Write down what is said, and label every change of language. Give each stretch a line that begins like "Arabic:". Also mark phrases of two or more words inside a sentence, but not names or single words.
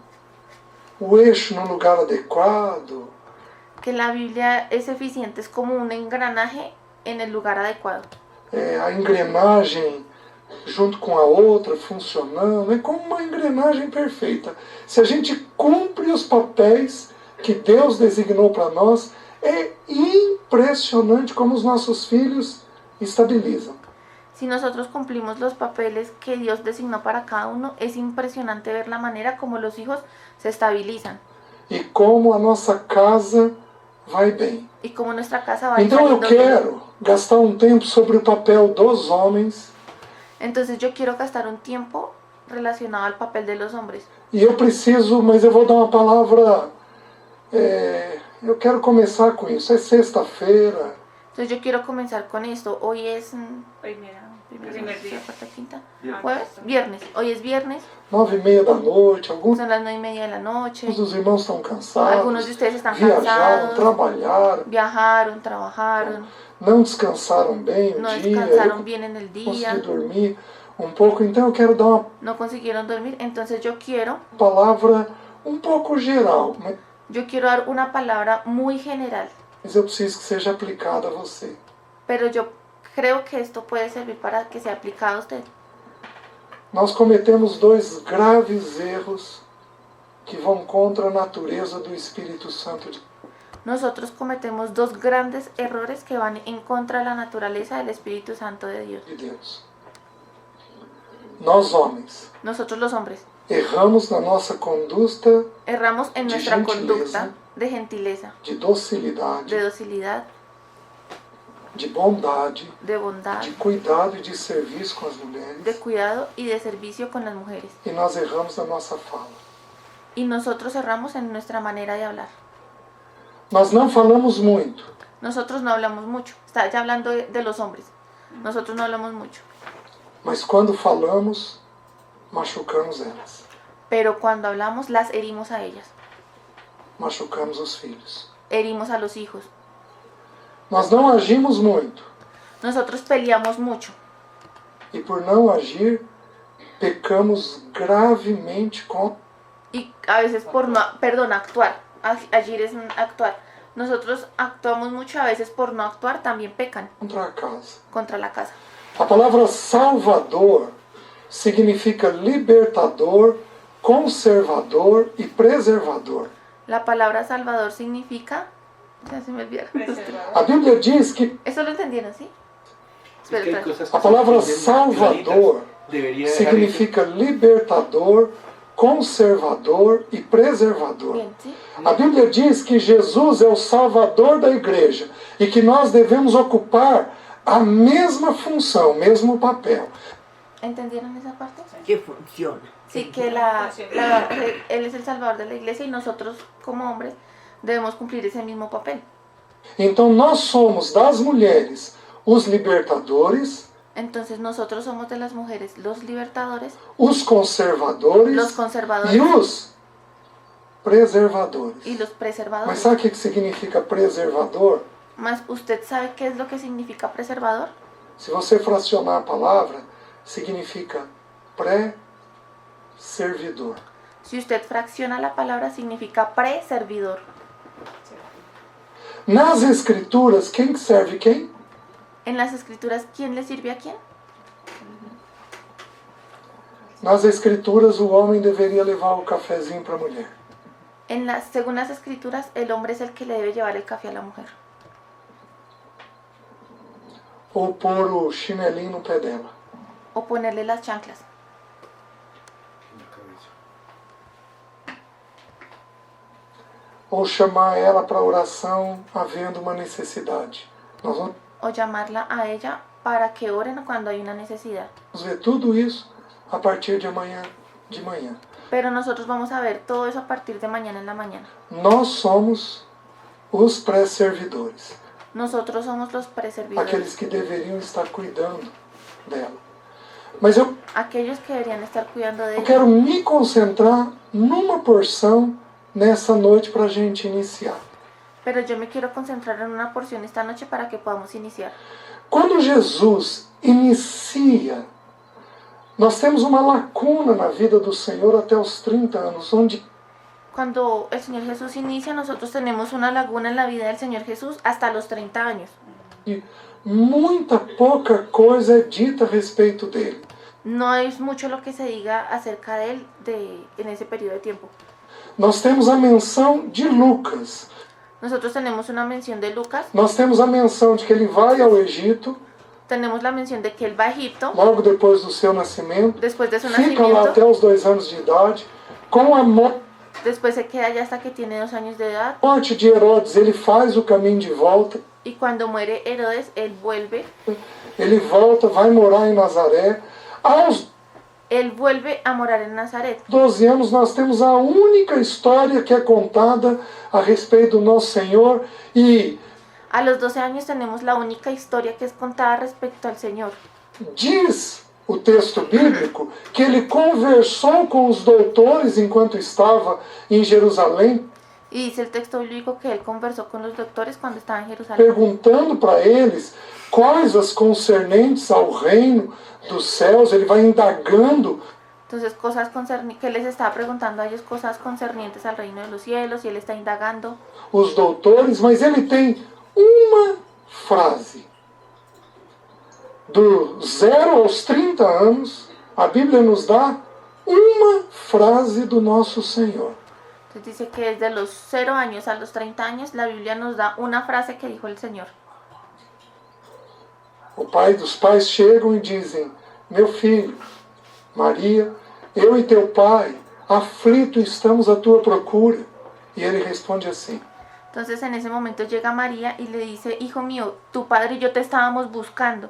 Portuguese: O eixo no lugar adequado,
Spanish: Que la Biblia es eficiente, es como un engranaje en el lugar adecuado.
Portuguese: a engrenagem junto com a outra funcionando, é como uma engrenagem perfeita. Se a gente cumpre os papéis que Deus designou para nós, é impressionante como os nossos filhos estabilizam.
Spanish: Si nosotros cumplimos los papeles que Dios designó para cada uno, es impresionante ver la manera como los hijos se estabilizan
Portuguese: E como a nossa casa vai bem.
Spanish: y como nuestra casa va a ir
Portuguese: Então eu
Spanish: saliendo bien.
Portuguese: quero gastar um tempo sobre o papel dos homens,
Spanish: Entonces yo quiero gastar un tiempo relacionado al papel de los hombres.
Portuguese: e eu preciso, mas eu vou dar uma palavra, eu quero começar com isso. É sexta-feira,
Spanish: Entonces yo quiero comenzar con esto. Hoy es Primer día. cuarta, quinta, jueves, viernes. Hoy es viernes,
Portuguese: 9:30 da noite, alguns
Spanish: son las 9:30 de la noche.
Portuguese: dos irmãos estão cansados,
Spanish: Algunos de ustedes están
Portuguese: viajaram,
Spanish: cansados,
Portuguese: trabalharam,
Spanish: viajaron, trabajaron,
Portuguese: não descansaram bem o
Spanish: no
Portuguese: dia,
Spanish: descansaron
Portuguese: eu
Spanish: bien en el
Portuguese: consegui
Spanish: día,
Portuguese: dormir um pouco, então eu quero dar uma
Spanish: no consiguieron dormir. Entonces yo quiero
Portuguese: palavra um pouco geral,
Spanish: dar una palabra muy general,
Portuguese: mas eu preciso que seja aplicada a você.
Spanish: pero yo creo que esto puede servir para que sea aplicado a usted.
Portuguese: Nós cometemos dois graves erros que vão contra a natureza do Espírito Santo de
Spanish: Nosotros cometemos dos grandes errores que van en contra de la naturaleza del Espíritu Santo de Dios.
Portuguese: Deus. Nós, homens,
Spanish: Nosotros los hombres
Portuguese: erramos na nossa conduta
Spanish: erramos en
Portuguese: De
Spanish: nuestra
Portuguese: gentileza.
Spanish: conducta de gentileza,
Portuguese: de docilidade,
Spanish: de docilidad,
Portuguese: de bondade,
Spanish: de bondad,
Portuguese: de cuidado e de serviço com as mulheres.
Spanish: de cuidado y de servicio con las mujeres.
Portuguese: E nós erramos na nossa fala.
Spanish: Y nosotros erramos en nuestra manera de hablar.
Portuguese: Nós não falamos muito,
Spanish: Nosotros no hablamos mucho. Está ya hablando de los hombres. Nosotros no hablamos mucho.
Portuguese: mas quando falamos, machucamos elas.
Spanish: Pero cuando hablamos, las herimos a ellas.
Portuguese: Machucamos os filhos.
Spanish: Herimos a los hijos.
Portuguese: Nós não agimos muito.
Spanish: Nosotros peleamos mucho.
Portuguese: E por não agir, pecamos gravemente
Spanish: Y a veces actuar. Agir es actuar. Nosotros actuamos mucho, a veces por no actuar también pecan
Portuguese: contra a casa.
Spanish: contra la casa.
Portuguese: A palavra Salvador significa libertador, conservador e preservador.
Spanish: La palabra Salvador significa... Ya se me olvidaron.
Portuguese: A Bíblia diz que
Spanish: ¿Eso lo entendieron, sí? Espera, Que hay espera. cosas que
Portuguese: a palavra
Spanish: se entienden
Portuguese: Salvador
Spanish: claritas. Debería dejar
Portuguese: significa libertador, conservador e preservador.
Spanish: Bien, ¿sí?
Portuguese: A Bíblia diz que Jesus é o Salvador da igreja e que nós devemos ocupar a mesma função, o mesmo papel.
Spanish: ¿Entendieron esa parte? Que funciona. Sí, que Él es el Salvador de la iglesia y nosotros como hombres debemos cumplir ese mismo papel.
Portuguese: Então nós somos das mulheres os libertadores,
Spanish: Entonces nosotros somos de las mujeres los libertadores,
Portuguese: os conservadores
Spanish: los conservadores
Portuguese: e os preservadores.
Spanish: y los
Portuguese: Mas
Spanish: preservadores.
Portuguese: sabe o que significa preservador?
Spanish: Más, ¿usted sabe qué es lo que significa preservador?
Portuguese: Se você fracionar a palavra, significa pré-servidor.
Spanish: Si usted fracciona la palabra, significa preservidor.
Portuguese: Nas escrituras, quem serve quem?
Spanish: En las escrituras, ¿quién le sirve a quién?
Portuguese: Nas escrituras, o homem deveria levar o cafezinho para a mulher.
Spanish: Según las escrituras, el hombre es el que le debe llevar el café a la mujer.
Portuguese: Ou pôr o chinelinho no pé dela.
Spanish: O ponerle las chanclas.
Portuguese: Ou chamar ela para oração havendo uma necessidade. Nós vamos
Spanish: O llamarla a ella para que oren cuando hay una necesidad.
Portuguese: ver tudo isso a partir de amanhã de manhã.
Spanish: Pero nosotros vamos a ver todo eso a partir de mañana en la mañana.
Portuguese: Nós somos os pré-servidores.
Spanish: Nosotros somos los preservidores.
Portuguese: Aqueles que deveriam estar cuidando dela. Mas eu
Spanish: Aquellos que deberían estar cuidando de ella.
Portuguese: quero me concentrar numa porção nessa noite para a gente iniciar.
Spanish: Pero yo me quiero concentrar en una porción esta noche para que podamos iniciar.
Portuguese: Quando Jesus inicia, nós temos uma lacuna na vida do Senhor até os 30 anos, onde
Spanish: Cuando el Señor Jesús inicia, nosotros tenemos una laguna en la vida del Señor Jesús hasta los 30 años.
Portuguese: muita pouca coisa é dita a respeito dele.
Spanish: No es mucho lo que se diga acerca de él en ese periodo de tiempo.
Portuguese: Nós temos a menção de Lucas.
Spanish: Nosotros tenemos una mención de Lucas,
Portuguese: Nós temos a menção de que ele vai ao Egito,
Spanish: tenemos la mención de que él va a Egipto,
Portuguese: logo depois do seu nascimento,
Spanish: después de su
Portuguese: fica lá
Spanish: nacimiento,
Portuguese: até os 2 anos de idade, com a
Spanish: después se queda allá hasta que tiene 2 años de edad,
Portuguese: morte de Herodes, ele faz o caminho de volta,
Spanish: y cuando muere Herodes, él vuelve
Portuguese: ele volta, vai morar em Nazaré. Aos
Spanish: a morar en Nazaret.
Portuguese: 12 anos nós temos a única história que é contada a respeito do nosso Senhor e
Spanish: A los 12 años tenemos la única historia que es contada respecto al Señor.
Portuguese: diz o texto bíblico que ele conversou com os doutores enquanto estava em Jerusalém,
Spanish: Y dice el texto bíblico que él conversó con los doctores cuando estaba en Jerusalén,
Portuguese: perguntando para eles coisas concernentes ao reino dos céus. Ele vai indagando.
Spanish: entonces que les estaba preguntando a ellos cosas concernientes al reino de los cielos, y él está indagando.
Portuguese: Os doutores, mas ele tem uma frase. Do 0 aos 30 anos, a Bíblia nos dá uma frase do nosso Senhor.
Spanish: Entonces dice que desde los 0 años a los 30 años la Biblia nos da una frase que dijo el Señor.
Portuguese: Os pais chegam e dizem: meu filho, Maria, eu e teu pai, aflito estamos à tua procura. E ele responde assim:
Spanish: Entonces en ese momento llega María y le dice: hijo mío, tu padre y yo te estábamos buscando.